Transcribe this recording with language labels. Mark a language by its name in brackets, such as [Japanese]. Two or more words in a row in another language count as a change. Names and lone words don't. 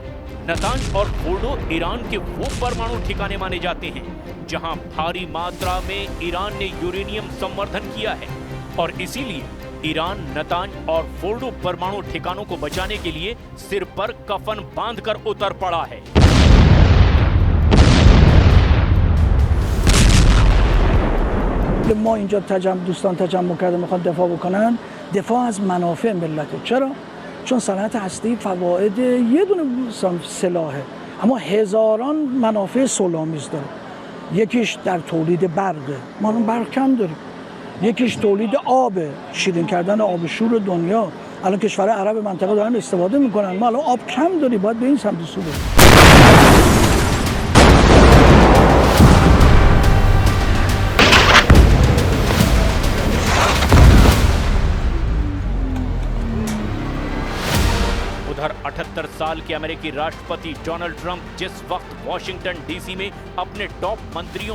[Hindi] नतांज और फोर्डो ईरान के वो परमाणु ठिकाने माने जाते हैं जहां भारी मात्रा में ईरान ने यूरेनियम संवर्धन किया है और इसीलिए ईरान नतांज और फोर्डो परमाणु ठिकानों को बचाने के लिए सिर पर कफन बांधकर उतर पड़ा है। [Persian] ما اینجا دوستان تجمع کرده میخوان دفاع بکنن، دفاع از منافع ملته. چرا؟ چون صنعت هستی فواید یه دونه سلاحه اما هزاران منافع صلح‌آمیز داره. یکیش در تولید برقه، ما الان برق کم داریم. یکیش تولید آبه، شیرین کردن آب شور دنیا. الان کشورهای عرب منطقه دارن استفاده میکنن، ما الان آب کم داریم، باید به این سمت سو بریم. [Hindi] उधर 78 साल के अमेरिकी राष्ट्रपति डोनाल्ड ट्रंप जिस वक्त वॉशिंगटन डीसी में अपने टॉप मंत्रियों